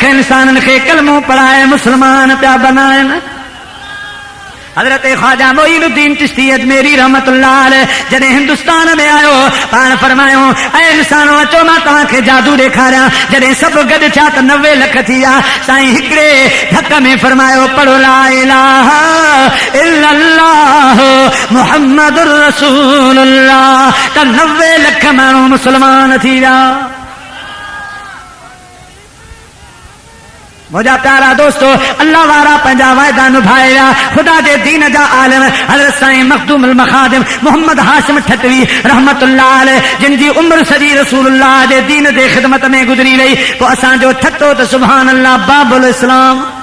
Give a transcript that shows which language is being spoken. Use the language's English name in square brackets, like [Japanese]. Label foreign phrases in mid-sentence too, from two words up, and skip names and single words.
[Sindhi] इंसाननि खे कलमो पढ़ाए मुस्लमान पिया बनाइन हजरत ख्वाजा मोइनुद्दीन चिश्ती अजमेरी [Arabic] رحمة الله عليه [Sindhi] जॾहिं हिंदुस्तान में आयो पाण फरमायो ऐं इंसानो अचो मां तव्हांखे जादू ॾेखारियां जॾहिं सभु गॾु थिया त 90 लख थी विया साईं हिकिड़े धक में फरमायो पढ़ो [Arabic] لا إله إلا الله محمد رسول الله [Sindhi] त 90 लख माण्हू मुस्लमान थी विया मुझा प्यारा दोस्तों अल्लाह वारा पंहिंजा वाइदा निभाया खुदा जे दीन जा आलिम हज़रत साईं मखदूम अल मखादिम मोहम्मद हाशिम ठटवी [Arabic] رحمة الله عليه [Sindhi] जिन जी उम्र सॼी रसूलुल्लाह जे दीन जे ख़िदमत में गुज़री वई पोइ असांजो ठटो त [Arabic] سبحان الله [Sindhi] बाबुल इस्लाम